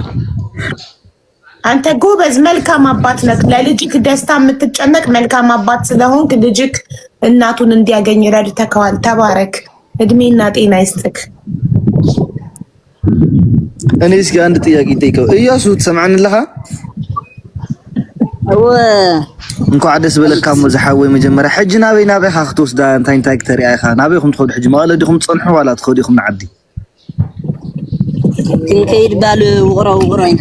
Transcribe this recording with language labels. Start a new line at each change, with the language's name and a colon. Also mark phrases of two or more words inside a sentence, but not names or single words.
Amharic: አንተ ጎበዝ መልካም አባት ነህ። ለልጅክ ደስታ የምትጨነቅ መልካም አባት ስለሆንክ ልጅክ እናቱን እንዲያገኝ ረድተከዋል። ተባረክ፣ እድሜና ጤና ይስጥክ። እኔ እስኪ አንድ ጥያቄ ጠይቀው። እያሱ ትሰማዕንለኻ?
Tigrinya: እንኳዕ ደስ በለካ መዝሓወይ መጀመርያ ሕጂ ናበይ ኻ ክትወስዳ እንታይ ክተሪኣ ኢኻ? ናበይኩም ትኸዱ ሕጂ? መቐለ ዲኹም ትጸንሑ ዋላ ትኸዱ ኢኹም ንዓዲ? ክንከይድ ባል ውቕሮ ኢና